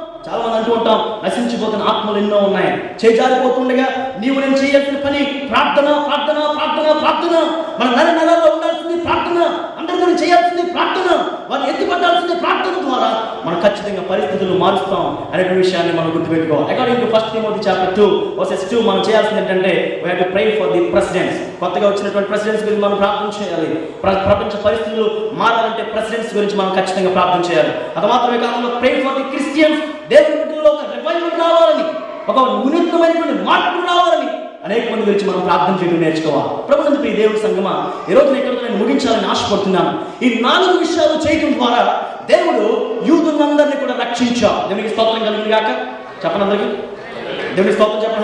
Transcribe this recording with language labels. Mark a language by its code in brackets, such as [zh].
[te] చాలా మంది అంటూ ఉంటాం, నశించిపోతున్న ఆత్మలు ఎన్నో ఉన్నాయి. చేజారిపోతుండగా నీవు నేను చేయాల్సిన పని ప్రార్థన, ప్రార్థన, ప్రార్థన, ప్రార్థన. మన నరాల్లో ఉండాల్సింది ప్రార్థన, అందరితో చేయాల్సింది ప్రార్థన, వారిని ఎత్తిపట్టాల్సింది ప్రార్థన ద్వారా మనం ఖచ్చితంగా పరిస్థితులు మారుస్తాం అనే విషయాన్ని మనం గుర్తుపెట్టుకోవాలి. [en] according to 1 Timothy chapter 2:2 [te] మనం చేయాల్సింది ఏంటంటే [en] we have to pray for the presidents. [te] కొత్తగా వచ్చినటువంటి ప్రెసిడెంట్స్ గురించి మనం ప్రార్థన చేయాలి. ప్రపంచ పరిస్థితులు మారాలంటే ప్రెసిడెంట్స్ గురించి మనం ఖచ్చితంగా ప్రార్థన చేయాలి. అది మాత్రమే కాకుండా [en] pray for the Christians. [te] దేవుని బిడ్డల్లో ఒక రివైవల్ రావాలని, ఒక వినూత్నమైనటువంటి మార్పు రావాలని అనేక మంది గురించి మనం ప్రార్థన చేయడం నేర్చుకోవాలి. ప్రభువుని ప్రియ దేవుని సంగమా, ఈ రోజు ఇక్కడితో నేను ముగించాలని ఆశపడుతున్నాను. ఈ 4 విషయాలు చేయడం ద్వారా దేవుడు యూదులందరినీ కూడా రక్షించాడు. దేవునికి స్తోత్రం కలుగును గాక. చెప్పండి అందరికీ దేవునికి స్తోత్రం చెప్పండి.